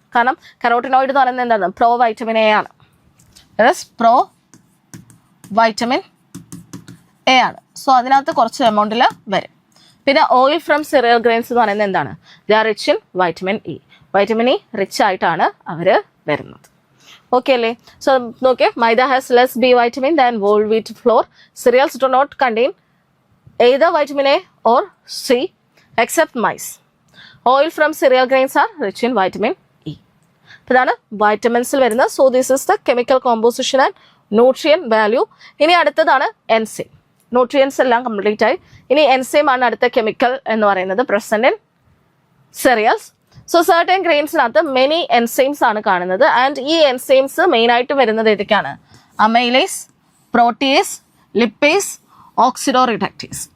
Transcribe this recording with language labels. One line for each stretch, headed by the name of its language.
Malayalam: കാരണം കരോട്ടിനോയിഡ് എന്ന് പറയുന്നത് എന്താണ്, പ്രോ വൈറ്റമിൻ എ ആണ്, പ്രോ വൈറ്റമിൻ എ ആണ്.
English: so
Malayalam: അതിനകത്ത് കുറച്ച് എമൗണ്ടിൽ വരും. പിന്നെ
English: oil from cereal grains
Malayalam: എന്ന് പറയുന്നത് എന്താണ്,
English: They are rich in vitamin E.
Malayalam: Vitamin E rich ആയിട്ടാണ് അവർ വരുന്നത്. ഓക്കെ അല്ലേ?
English: so
Malayalam: നോക്കിയേ,
English: Maida has less B vitamin than whole wheat flour. Cereals do not contain either vitamin A or C except maize. Oil from cereal grains are rich in vitamin E.
Malayalam: ഇതാണ് വൈറ്റമിൻസിൽ വരുന്നത്.
English: So this is the chemical composition and nutrient value.
Malayalam: ഇനി അടുത്തതാണ് enzyme. Nutrients എല്ലാം complete ആയി. ഇനി enzyme ആണ് അടുത്ത chemical എന്ന് പറയുന്നത്
English: Present in cereals.
Malayalam: So certain ഗ്രെയിൻസിനകത്ത്
English: many enzymes
Malayalam: ആണ് കാണുന്നത്. ആൻഡ് ഈ എൻസൈംസ് മെയിൻ ആയിട്ട് വരുന്നത് ഏതൊക്കെയാണ്, amylase, protease, lipase, oxido reductase.